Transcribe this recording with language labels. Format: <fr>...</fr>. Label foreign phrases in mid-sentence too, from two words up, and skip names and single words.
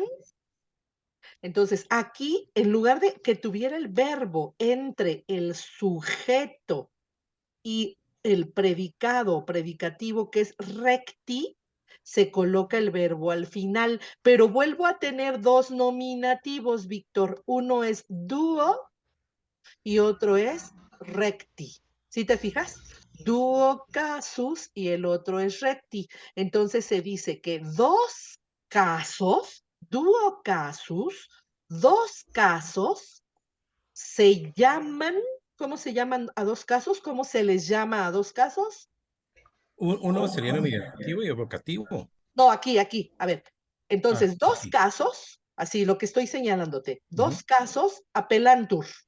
<es>Entonces, aquí, en lugar de que tuviera el verbo entre el sujeto y el predicado o predicativo, que es recti, se coloca el verbo al final, pero vuelvo a tener dos nominativos, Víctor. Uno es duo y otro es recti. ¿Sí te fijas?</es> <la>Duo casus</la> <es>y el otro es recti. Entonces se dice que dos casos,</es> <la>duo casus,</la> <es>dos casos se llaman. ¿Cómo se llaman a dos casos? ¿Cómo se les llama a dos casos? Uno sería nominativo y evocativo. No, aquí. A ver. Entonces, dos Aquí. casos, así lo que estoy señalándote, dos casos appellantur.</es>